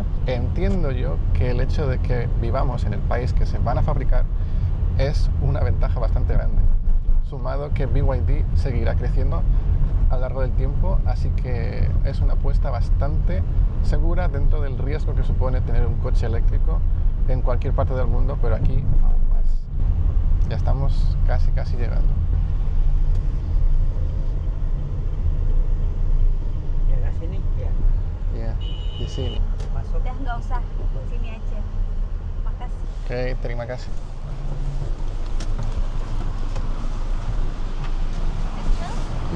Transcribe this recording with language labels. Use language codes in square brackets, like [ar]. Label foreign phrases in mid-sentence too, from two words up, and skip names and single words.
[es] Entiendo yo que el hecho de que vivamos en el país que se van a fabricar es una ventaja bastante grande, sumado que BYD seguirá creciendo a lo largo del tiempo, así que es una apuesta bastante segura dentro del riesgo que supone tener un coche eléctrico en cualquier parte del mundo, pero aquí aún más. Ya estamos casi llegando. [id] Sini ya. Ya, di sini. Masuk. Udah nggak usah, sini aja. Makasih. Oke, terima kasih. No.